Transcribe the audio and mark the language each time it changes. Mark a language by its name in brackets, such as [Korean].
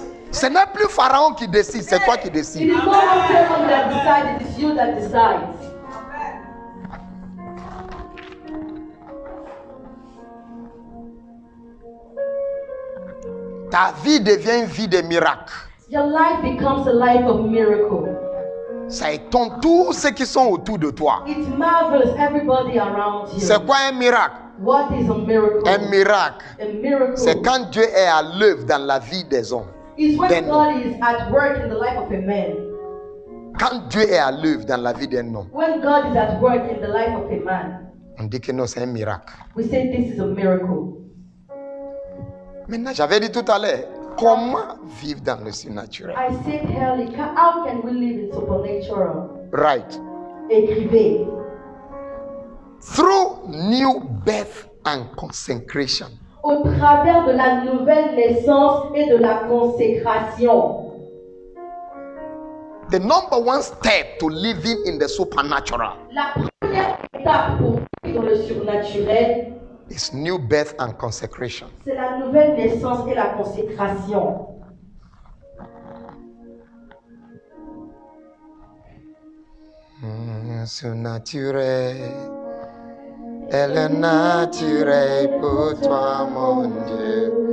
[French] Ce n'est plus Pharaon qui décide, c'est toi qui décides. [English] It is not Pharaoh that decides, it is you that decides. [French] Ta vie devient une vie de miracle. [English] Your life becomes a life of miracle. [French] Ça étonne tous ceux qui sont autour de toi. [English] It marvels everybody around you. [French] C'est quoi un miracle? [English] What is a miracle? [French] Un miracle, [English] A miracle. [French] c'est quand Dieu est à l'œuvre dans la vie des hommes. [English] It's when God is at work in the life of a man. [French] Quand Dieu est à l'œuvre dans la vie d'un homme, [English] When God is at work in the life of a man, [French] on dit que non, c'est un miracle. [English] we say this is a miracle. [French] Maintenant, j'avais dit tout à l'heure, comment vivre dans le surnaturel? [English] I said, Heli, how can we live in supernatural? Right. [French] Écrivez. [English] Through new birth and consecration. [French] Au travers de la nouvelle naissance et de la consécration. [English] The number one step to living in the supernatural [French] La première étape pour vivre dans le surnaturel, [English] is new birth and consecration. [French] c'est la nouvelle naissance et la consécration. Surnaturel est le naturel pour toi, mon Dieu.